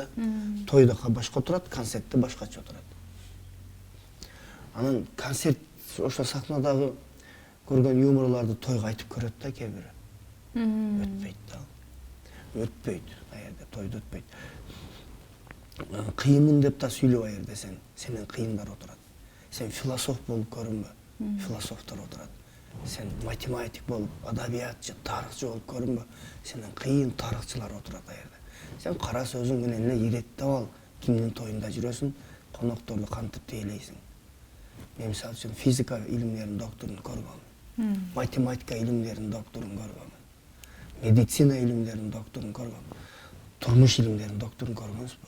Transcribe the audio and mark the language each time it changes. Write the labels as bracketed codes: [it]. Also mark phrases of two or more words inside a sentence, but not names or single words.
[ky] Тойдо башка отурат, концертте башкача отурат. Анан концерт ошо сахнадагы көргөн юморлорду тойго айтып көрөт да кээ бири. Өтпөйт да. Өтпөйт, аерде тойдо өтпөйт. Кыйынмын деп да сүйлөп десең, сенен кыйындар отурат. Сен философ болуп көрүнбө, философтор отурат. Сен математик болуп, адабиятчы, тарыхчы болуп көрүнбө. Сенден кыйын тарыхчылар отурат ayerде. Сен кара сөзүң менен эле иреттеп ал, кимдин тоюнда жүрөсүң, конокторду кантип тейлейсиң. Мен мисалы үчүн физика илимдеринин докторун көргөм. Математика илимдеринин докторун көргөм. Медицина илимдеринин докторун көргөм. Турмуш илимдеринин докторун көргөнсүзбү?